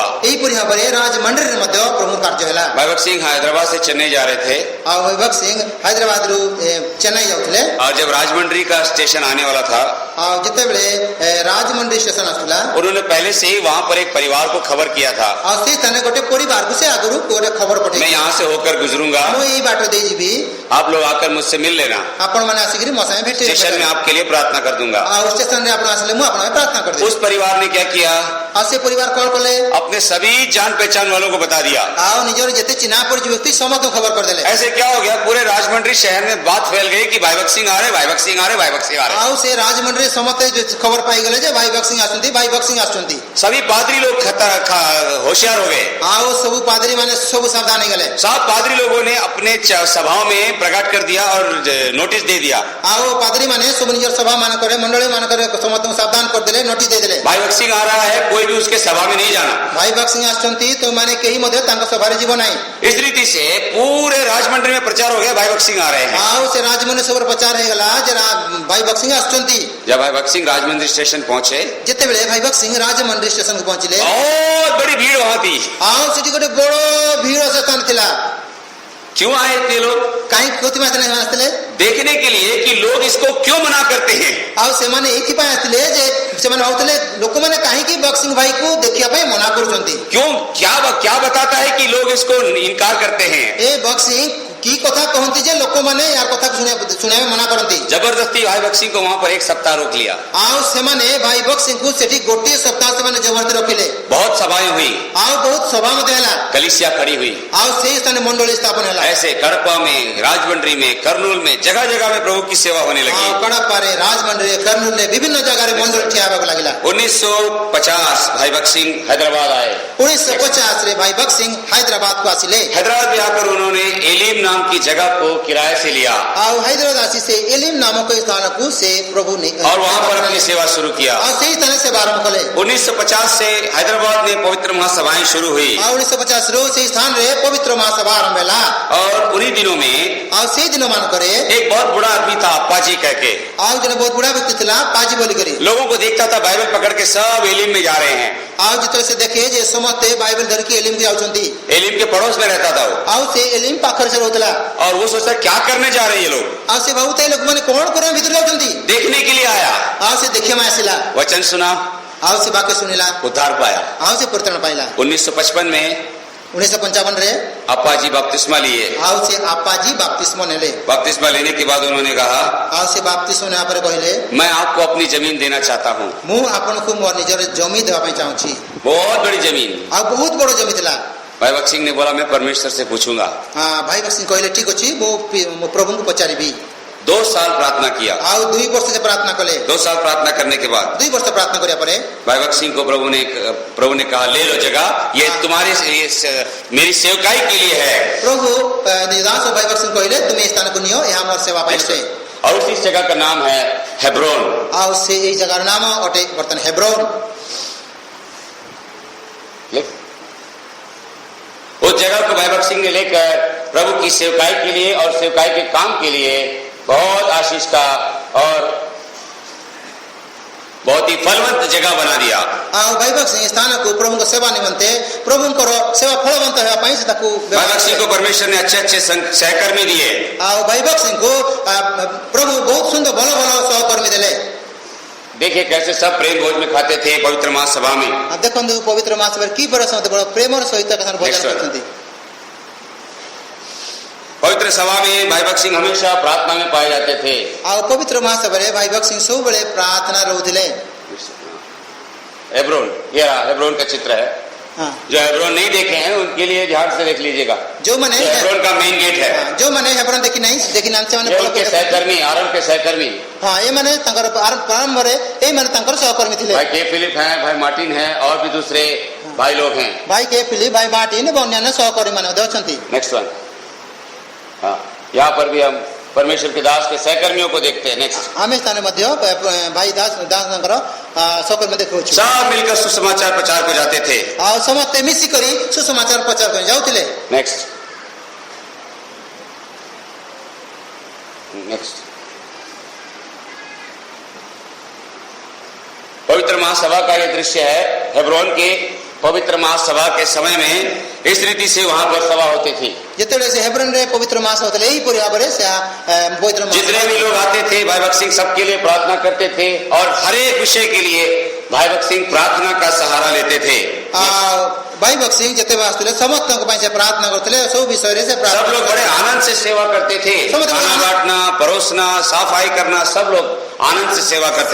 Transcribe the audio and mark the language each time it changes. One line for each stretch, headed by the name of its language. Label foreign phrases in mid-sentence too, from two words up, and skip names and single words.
Odia: ଏହି ପରି ଭାବରେ ରାଜମଣ୍ଡ୍ରୀ ରେ ମଧ୍ୟ ପ୍ରଭୁ କାର୍ଯ୍ୟ ହେଲା।
Hindi: भाई बक्सिंग हैदराबाद से चेन्नई जा रहे थे।
Odia: ଆଉ ଭାଇ ବକ୍ସିଂ ହାଇଦ୍ରାବାଦ ରୁ ଚେନ୍ନାଇ ଯାଉଥିଲେ
Hindi: और जब राजमंड्री का स्टेशन आने वाला था
Odia: ଆଉ ଯେତେ ବେଳେ ରାଜମଣ୍ଡ୍ରୀ ଷ୍ଟେସନ ଆସୁଲା
Hindi: उन्होंने पहले से ही वहां पर एक परिवार को खबर किया था,
Odia: ଆଉ ସେଇ ସ୍ଥାନରେ ଗୋଟେ ପରିବାରକୁ ସେ ଆଗରୁ ଗୋଟେ ଖବର
Hindi: मैं
Odia: ପଠେଇ
Hindi: यहाँ से होकर गुजरूंगा,
Odia: ମୁଁ ଏଇ ବାଟ ଦେଇ ଯିବି,
Hindi: आप लोग आकर मुझसे मिल लेना,
Odia: ଆପଣମାନେ ଆସିକିରି ମୋ ସାଙ୍ଗେ ଭେଟି
Hindi: स्टेशन में आपके लिए प्रार्थना कर दूंगा।
Odia: ଆଉ ଷ୍ଟେସନରେ ଆପଣ ଆସିଲେ ମୁଁ ଆପଣଙ୍କ ପାଇଁ ପ୍ରାର୍ଥନା କରିଦେବି।
Hindi: उस परिवार ने क्या किया,
Odia: ଆଉ ସେ ପରିବାର କଣ କଲେ,
Hindi: अपने सभी जान पहचान वालों को बता दिया।
Odia: ଆଉ ନିଜର ଯେତେ ଚିହ୍ନା ପରିଚୟ ବ୍ୟକ୍ତି ସମସ୍ତଙ୍କୁ ଖବର କରିଦେଲେ।
Hindi: ऐसे क्या हो गया, पूरे राजमंड्री शहर में बात फैल गई कि भाई भक्त सिंह आ रहे, भाई भक्त सिंह आ रहे, भाई भक्त सिंह आ रहे।
Odia: ଆଉ ସେ ରାଜମଣ୍ଡଳରେ ସମସ୍ତେ ଖବର ପାଇଗଲେ ଯେ ଭାଇ ଭକ୍ତ ସିଂ ଆସୁଛନ୍ତି, ଭାଇ ଭକ୍ତ ସିଂ ଆସୁଛନ୍ତି।
Hindi: सभी पादरी लोग होशियार हो गए।
Odia: ଆଉ ସବୁ ପାଦ୍ରୀ ମାନେ ସବୁ ସାବଧାନ ହେଇଗଲେ।
Hindi: सब पादरी लोगों ने अपने सभाओं में प्रकट कर दिया और नोटिस दे दिया,
Odia: ଆଉ ପାଦ୍ରୀ ମାନେ ସବୁ ନିଜର ସଭା ମାନଙ୍କରେ ମଣ୍ଡଳୀ ମାନଙ୍କରେ ସମସ୍ତଙ୍କୁ ସାବଧାନ କରିଦେଲେ, ନୋଟିସ୍ ଦେଇଦେଲେ।
Hindi: भाई भक्त सिंह आ रहा है, कोई भी उसके सभा में नहीं जाना।
Odia: ଭାଇ ଭକ୍ତ ସିଂ ଆସୁଛନ୍ତି, ତୁମମାନେ କେହି ମଧ୍ୟ ତାଙ୍କ ସଭାରେ ଯିବ ନାହିଁ।
Hindi: इस रीति से पूरे राजमंड्री में प्रचार हो गया, भाई भक्त सिंह आ रहे हैं।
Odia: ଆଉ ସେ ରାଜମଣ୍ଡଳୀ ସବୁର ପ୍ରଚାର ହେଇଗଲା ଯେ ଭାଇ ଭକ୍ତ ସିଂ ଆସୁଛନ୍ତି।
Hindi: जब भाई भक्त सिंह राजमंड्री स्टेशन पहुंचे,
Odia: ଯେତେବେଳେ ଭାଇ ଭକ୍ତ ସିଂ ରାଜମଣ୍ଡଳୀ ଷ୍ଟେସନକୁ ପହଞ୍ଚିଲେ,
Hindi: बहुत बड़ी भीड़ वहां थी।
Odia: ଆଉ ସେଠି ଗୋଟେ ବଡ ଭିଡ ସ୍ଥାନ ଥିଲା।
Hindi: क्यों आए इतने लोग?
Odia: କାହିଁକି ପ୍ରତିମା ଆସିଥିଲେ?
Hindi: देखने के लिए कि लोग इसको क्यों मना करते हैं।
Odia: ଆଉ ସେମାନେ ଏଇଥିପାଇଁ ଆସିଥିଲେ ଯେ ସେମାନେ ଭାବୁଥିଲେ ଲୋକମାନେ କାହିଁକି ଭକ୍ତ ସିଂ ଭାଇକୁ ଦେଖିବା ପାଇଁ ମନା କରୁଛନ୍ତି।
Hindi: क्यों, क्या बताता है कि लोग इसको इनकार करते हैं।
Odia: ଏ ଭକ୍ତ ସିଂ କି କଥା କହନ୍ତି ଯେ ଲୋକମାନେ ୟାର କଥାକୁ ଶୁଣିବା ମନା କରନ୍ତି।
Hindi: जबरदस्ती भाई भक्त सिंह को वहां पर एक सप्ताह रोक लिया।
Odia: ଆଉ ସେମାନେ ଭାଇ ଭକ୍ତ ସିଂଙ୍କୁ ସେଠି ଗୋଟିଏ ସପ୍ତାହ ସେମାନେ ଜବରଦସ୍ତି ରଖିଲେ।
Hindi: बहुत सभाएं हुई,
Odia: ଆଉ ବହୁତ ସଭା ମଧ୍ୟ ହେଲା,
Hindi: कलीसिया खड़ी हुई।
Odia: ଆଉ ସେଇ ସ୍ଥାନରେ ମଣ୍ଡଳୀ ସ୍ଥାପନ ହେଲା।
Hindi: ऐसे कड़पा में, राजमंड्री में, कर्नूल में, जगह जगह में प्रभु की सेवा होने लगी।
Odia: ଆଉ କଡ଼ପାରେ, ରାଜମଣ୍ଡଳୀରେ, କର୍ଣ୍ଣୁଲରେ ବିଭିନ୍ନ ଜାଗାରେ ମଣ୍ଡଳୀ ଠିଆ ହେବାକୁ ଲାଗିଲା।
Hindi: 1950 ଭାଇ ଭक्त ସିଂହ हैदराबाद आए।
Odia: 1950ରେ ଭାଇ ଭକ୍ତ ସିଂ ହାଇଦ୍ରାବାଦକୁ ଆସିଲେ।
Hindi: हैदराबाद में आकर उन्होंने एलीम नाम की जगह को किराए से लिया
Odia: ଆଉ ହାଇଦ୍ରାବାଦ ଆସି ସେ ଏଲିମ୍ ନାମକ ସ୍ଥାନକୁ ସେ ପ୍ରଭୁ
Hindi: और वहां पर अपनी सेवा शुरू किया।
Odia: ଆଉ ସେଇ ସ୍ଥାନରେ ସେବା ଆରମ୍ଭ କଲେ।
Hindi: 1950 से हैदराबाद में पवित्र महासभाएं शुरू हुई
Odia: ଆଉ 1950ରୁ ସେଇ ସ୍ଥାନରେ ପବିତ୍ର ମହାସଭା ଆରମ୍ଭ ହେଲା।
Hindi: और उन्हीं दिनों में
Odia: ଆଉ ସେଇ ଦିନ ମାନଙ୍କରେ
Hindi: एक बहुत बड़ा आदमी था, अप्पा जी कह के।
Odia: ଆଉ ଜଣେ ବହୁତ ବୁଢା ବ୍ୟକ୍ତି ଥିଲା, ପାଜି ବୋଲିକରି।
Hindi: लोगों को देखता था बाइबल पकड़ के सब एलीम में जा रहे हैं।
Odia: ଆଉ ଯେତେବେଳେ ସେ ଦେଖେ ଯେ ସମସ୍ତେ ବାଇବେଲ ଧରିକି ଏଲିମ୍କୁ ଯାଉଛନ୍ତି,
Hindi: एलीम के पड़ोस में रहता था वो,
Odia: ଆଉ ସେ ଏଲିମ୍ ପାଖରେ ସେ ରହୁଥିଲା।
Hindi: और वो सोचता क्या करने जा रहे हैं ये लोग।
Odia: ଆଉ ସେ ଭାବୁଥାଏ ଲୋକମାନେ କଣ କରିବା ଭିତରେ ଯାଉଛନ୍ତି।
Hindi: देखने के लिए आया,
Odia: ଆଉ ସେ ଦେଖିବା ପାଇଁ ଆସିଲା,
Hindi: वचन सुना,
Odia: ଆଉ ସେ ବାକ୍ୟ ଶୁଣିଲା,
Hindi: उद्धार पाया।
Odia: ଆଉ ସେ ପରିତ୍ରାଣ ପାଇଲା।
Hindi: 1955 में
Odia: 1955ରେ
Hindi: अप्पा जी बपतिस्मा लिए।
Odia: ଆଉ ସେ ଆପାଜି ବାପ୍ତିସ୍ମ ନେଲେ।
Hindi: बपतिस्मा लेने के बाद उन्होंने कहा,
Odia: ଆଉ ସେ ବାପ୍ତିସ୍ମ ନେବା ପରେ କହିଲେ,
Hindi: मैं आपको अपनी जमीन देना चाहता हूँ।
Odia: ମୁଁ ଆପଣଙ୍କୁ ମୋର ନିଜର ଜମି ଦେବା ପାଇଁ ଚାହୁଁଛି।
Hindi: बहुत बड़ी जमीन।
Odia: ଆଉ ବହୁତ ବଡ ଜମି ଥିଲା।
Hindi: भाई भक्त सिंह ने बोला मैं परमेश्वर से पूछूंगा।
Odia: ଭାଇ ଭକ୍ତ ସିଂ କହିଲେ ଠିକ ଅଛି, ମୁଁ ପ୍ରଭୁଙ୍କୁ ପଚାରିବି।
Hindi: 2 साल प्रार्थना किया।
Odia: ଆଉ 2 ବର୍ଷ ସେ ପ୍ରାର୍ଥନା କଲେ।
Hindi: 2 साल प्रार्थना करने के बाद
Odia: 2 ବର୍ଷ ପ୍ରାର୍ଥନା କରିବା ପରେ
Hindi: भाई भक्त सिंह को प्रभु ने कहा ले लो जगह, ये तुम्हारे मेरी सेवकाई के लिए है।
Odia: ପ୍ରଭୁ ଦାସ ଭାଇ ଭକ୍ତ ସିଂ କହିଲେ ତୁମେ ଏ ସ୍ଥାନକୁ ନିଅ, ଏହା ମୋର ସେବା ପାଇଁ ଅଟେ।
Hindi: और उसी जगह का नाम है हेब्रोन।
Odia: ଆଉ ସେ ଏଇ ଜାଗାର ନାମ ଅଟେ ବର୍ତ୍ତମାନ ହେବ୍ରୋନ।
Hindi: उस जगह को भाई भक्त सिंह ने लेकर प्रभु की सेवकाई के लिए और सेवकाई के काम के लिए बहुत आशीष का और बहुत ही फलवंत जगह बना दिया।
Odia: ଆଉ ଭାଇ ଭକ୍ତ ସିଂ ସ୍ଥାନକୁ ପ୍ରଭୁଙ୍କ ସେବା ନିମନ୍ତେ, ପ୍ରଭୁଙ୍କର ସେବା ଫଳବନ୍ତ ହେବା ପାଇଁ ସେ ତାକୁ
Hindi: भाई भक्त सिंह को परमेश्वर ने अच्छे अच्छे सहकर्मी दिए।
Odia: ଆଉ ଭାଇ ଭକ୍ତ ସିଂଙ୍କୁ ପ୍ରଭୁ ବହୁତ ସୁନ୍ଦର ଭଲ ଭଲ ସହକର୍ମୀ ଦେଲେ।
Hindi: देखिए कैसे सब प्रेम भोज में खाते थे पवित्र महासभा में।
Odia: ଦେଖନ୍ତୁ ପବିତ୍ର ମହାସଭାରେ କି ବଡ଼ ବଡ଼ ପ୍ରେମର ସହିତ ଭୋଜନ କରୁଛନ୍ତି।
Hindi: पवित्र सभा में भाई भक्त सिंह हमेशा प्रार्थना में पाए जाते थे।
Odia: ଆଉ ପବିତ୍ର ମହାସଭାରେ ଭାଇ ଭକ୍ତ ସିଂ ସବୁବେଳେ ପ୍ରାର୍ଥନା ରହୁଥିଲେ।
Hindi: हेब्रोन, ये रहा हेब्रोन का चित्र है। जो हेब्रोन नहीं देखे हैं उनके लिए ध्यान से देख लीजिएगा।
Odia: ଯୋଉମାନେ
Hindi: हेब्रोन का मेन गेट है।
Odia: ଯୋଉମାନେ ହେବ୍ରୋନ ଦେଖି ନାହାନ୍ତି ସେମାନେ
Hindi: ये उनके सहकर्मी, आरोन के सहकर्मी
Odia: ହଁ ଏମାନେ ତାଙ୍କର ପ୍ରାରମ୍ଭରେ ଏଇମାନେ ତାଙ୍କର ସହକର୍ମୀ ଥିଲେ।
Hindi: भाई के फिलिप हैं, भाई मार्टिन हैं और भी दूसरे भाई लोग हैं।
Odia: ଭାଇ କେ ଫିଲିପ, ଭାଇ ମାର୍ଟିନ ଏବଂ ଅନ୍ୟାନ୍ୟ ସହକର୍ମୀ ମାନେ ମଧ୍ୟ ଅଛନ୍ତି।
English: next one.
Hindi: हाँ, यहाँ पर भी हम परमेश्वर के दास के सहकर्मियों को देखते हैं। नेक्स्ट।
Odia: ଆମେ ସ୍ଥାନରେ ମଧ୍ୟ ଭାଇ ଦାସଙ୍କର ସହକର୍ମୀ ଦେଖୁଛୁ।
Hindi: सब मिलकर सुसमाचार प्रचार को जाते थे।
Odia: ଆଉ ସମସ୍ତେ ମିଶିକରି ସୁସମାଚାର ପ୍ରଚାର କରି ଯାଉଥିଲେ।
English: next next.
Hindi: पवित्र महासभा का यह दृश्य है। हेब्रोन के पवित्र महासभा के समय में इस रीति से वहां पर सभा होती थी।
Odia: ଯେତେବେଳେ ସେ ହେବ୍ରୋନରେ ପବିତ୍ର ମାସ ହଉଥିଲେ ଏହିପରି ଭାବରେ ସେ ପବିତ୍ର
Hindi: जितने भी लोग आते थे भाई भक्त सिंह सबके लिए प्रार्थना करते थे और हर एक विषय के लिए भाई भक्त सिंह प्रार्थना का सहारा लेते थे।
Odia: ଭାଇ ବକ୍ସିଂ ଯେତେ ଆସୁଲେ ସମସ୍ତ ସେ
Hindi: प्रार्थना करते सब विषय से सब प्रार्थना लोग बड़े आनंद से सेवा करते थे, समझ खाना गए। बांटना, परोसना, सफाई करना, सब लोग आनंद से सेवा करते